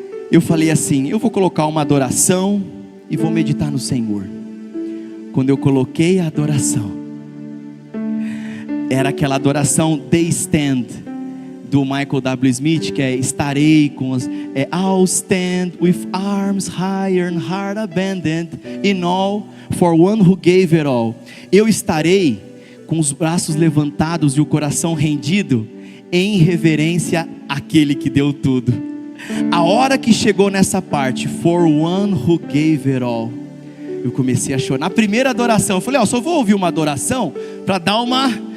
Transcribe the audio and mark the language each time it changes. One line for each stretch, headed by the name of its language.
Portuguese: eu falei assim: eu vou colocar uma adoração e vou meditar no Senhor. Quando eu coloquei a adoração, era aquela adoração The Stand, do Michael W. Smith, que é estarei com os...
English: I'll stand with arms high and heart abandoned in all for one who gave it all.
Portuguese: Eu estarei com os braços levantados e o coração rendido em reverência àquele que deu tudo. A hora que chegou nessa parte,
English: for one who gave it all,
Portuguese: eu comecei a chorar. Na primeira adoração, eu falei: só vou ouvir uma adoração para dar uma...